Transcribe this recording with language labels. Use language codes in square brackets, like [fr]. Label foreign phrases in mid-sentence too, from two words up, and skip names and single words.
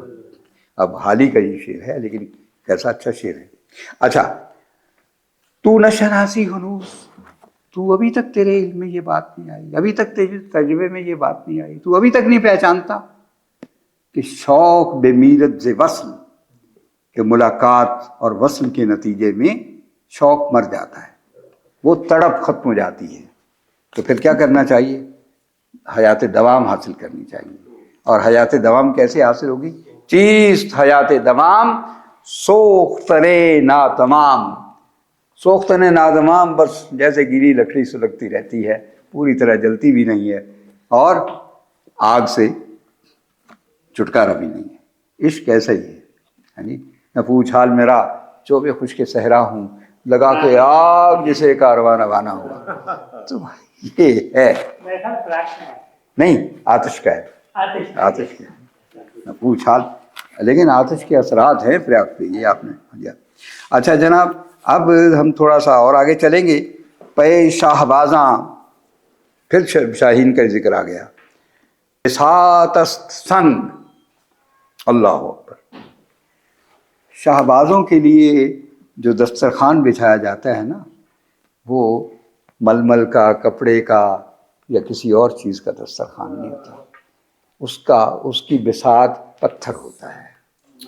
[ur] اب حال ہی کا یہ شعر ہے، لیکن کیسا اچھا شعر ہے۔ اچھا، [fa] تو نہ شناسی ہنوز، [ur] تو ابھی تک تیرے علم میں یہ بات نہیں آئی، ابھی تک تیرے تجربے میں یہ بات نہیں آئی، تو ابھی تک نہیں پہچانتا کہ [fa] شوق بے میرت ز وصل، [ur] کہ ملاقات اور وصل کے نتیجے میں شوق مر جاتا ہے، وہ تڑپ ختم ہو جاتی ہے۔ تو پھر کیا کرنا چاہیے؟ حیات دوام حاصل کرنی چاہیے۔ اور حیات دوام کیسے حاصل ہوگی؟ [fa] چیست حیات دوام سوختنے ناتمام۔ سوختنے ناتمام [ur] بس جیسے گیلی لکڑی سلگتی رہتی ہے، پوری طرح جلتی بھی نہیں ہے اور آگ سے چھٹکارا بھی نہیں ہے۔ عشق ایسا ہی ہے، یعنی نہ پوچھ حال میرا چوبے خوش کے صحرا ہوں، لگا کے آگ جسے کاروان روانہ ہوا۔ تو یہ ہے نہیں، آتش کا ہے، آتش کا ہے، نہ پوچھ حال، لیکن آتش کے اثرات ہیں فراق پہ، یہ آپ نے دیا۔ اچھا جناب، اب ہم تھوڑا سا اور آگے چلیں گے۔ [fa] پے شاہبازاں، [ur] پھر شاہین کا ذکر آ گیا۔ [fa] بساط است سنگ، [ar] اللہ اکبر۔ [ur] شاہبازوں کے لیے جو دسترخوان بچھایا جاتا ہے نا، وہ ململ کا، کپڑے کا یا کسی اور چیز کا دسترخوان نہیں ہوتا، اس کی بساط پتھر ہوتا ہے۔